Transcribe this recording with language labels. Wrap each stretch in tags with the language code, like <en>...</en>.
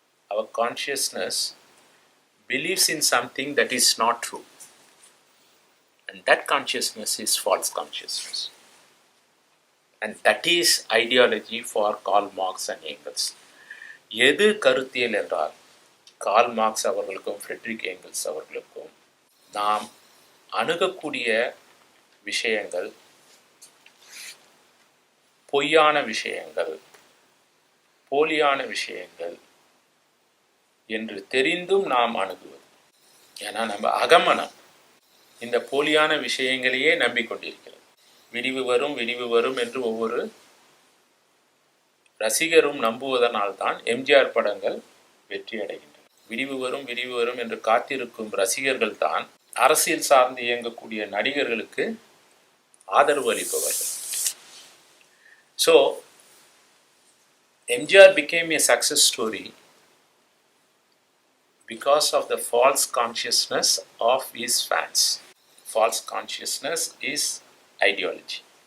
<en>Our consciousness believes in something that is not true, and that consciousness is false consciousness, and that is ideology for Karl Marx and Engels.</en> <ta>எது கருத்தியல் என்றால், Karl Marx அவர்களுக்கும் Frederick Engels அவர்களுக்கும் நாம் அணுகக்கூடிய விஷயங்கள் பொய்யான விஷயங்கள், போலியான விஷயங்கள் என்று தெரிந்தும் நாம் அணுகுவது. ஏன்னா நம்ம அகமனம் இந்த போலியான விஷயங்களையே நம்பிக்கொண்டிருக்கிறது. விடிவு வரும் என்று ஒவ்வொரு ரசிகரும் நம்புவதனால்தான் எம்ஜிஆர் படங்கள் வெற்றி அடைகின்றன. விடிவு வரும் என்று காத்திருக்கும் ரசிகர்கள் தான் அரசியல் சார்ந்து இயங்கக்கூடிய நடிகர்களுக்கு ஆதரவு அளிப்பவர்கள்.</ta> <en>So MGR became a success story because of the false consciousness of his fans. False consciousness is ideology.</en>